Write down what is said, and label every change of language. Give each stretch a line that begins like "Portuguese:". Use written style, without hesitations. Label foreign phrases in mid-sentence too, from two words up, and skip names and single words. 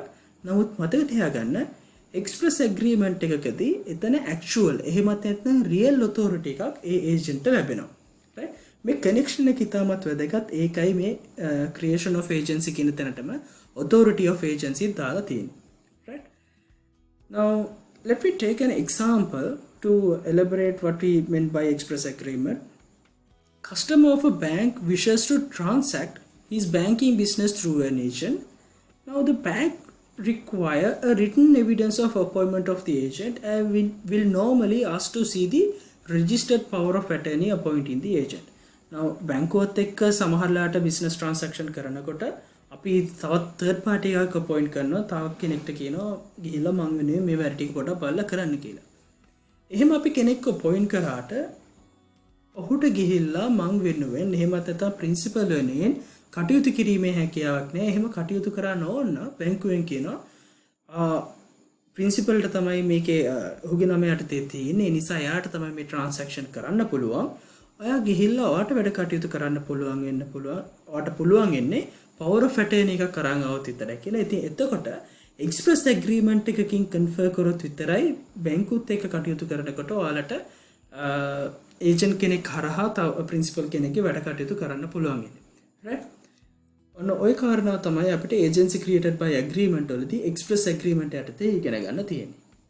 Sinhala: නමුත් මතක තියාගන්න
English: express agreement
Sinhala: එකකදී එතන ඇක්චුවල් එහෙමත් නැත්නම්
English: real authority
Sinhala: එකක් ඒ ඒජන්ට්ට ලැබෙනවා. මේ කනෙක්ෂන් එක ඉතාමත් වැදගත්. ඒකයි මේ
English: creation of agency
Sinhala: කියන තැනටම
English: authority of agency
Sinhala: දාලා තියෙන්නේ.
English: right? Now let me take an example to elaborate what we meant by express agreement. Customer of a bank wishes to transact his banking business through an agent. Now the bank require a written evidence of appointment of the agent and will normally ask to see the registered power of attorney appointing the agent.
Sinhala: Now බැංකුවත් එක්ක සමහරලාට
English: business transaction
Sinhala: කරනකොට අපි තවත්
English: third party
Sinhala: එකක් appoint කරනවා. තව කෙනෙක්ට කියනවා ගිහිල්ලා මං වෙනුවෙන් මේ වැඩ ටික පොඩක් බලලා කරන්න කියලා. එහෙම අපි කෙනෙක්ව appoint කරාට ඔහුට ගිහිල්ලා මං වෙනුවෙන් එහෙමත් නැත්නම් principal වෙනුවෙන් කටයුතු කිරීමේ හැකියාවක් නැහැ. එහෙම කටයුතු කරන්න ඕන බැංකුවෙන් කියනවා ප්‍රින්සිපල්ට තමයි මේකේ ඔහුගේ නම යටතේ තියෙන්නේ. ඒ නිසා එයාට තමයි මේ ට්‍රාන්සැක්ෂන් කරන්න පුළුවන්. ඔයා ගිහිල්ලා ඔයාට වැඩ කටයුතු කරන්න පුළුවන් වෙන්න පුළුවන්. ඔයාට පුළුවන් වෙන්නේ
English: power of attorney
Sinhala: එකක් කරන් આવොත් විතරයි කියලා. ඉතින් එතකොට
English: express agreement
Sinhala: එකකින් කන්ෆර් කරොත් විතරයි බැංකුවත් එක්ක කටයුතු කරනකොට ඔයාලට ඒජන්ට් කෙනෙක් හරහා තව ප්‍රින්සිපල් කෙනෙක්ගේ වැඩ කටයුතු කරන්න පුළුවන් වෙන්නේ.
English: right?
Sinhala: ඔන්න ওই කාරණාව තමයි අපිට
English: agency created by agreement
Sinhala: වලදී
English: express agreement
Sinhala: යටතේ ඉගෙන ගන්න තියෙන්නේ.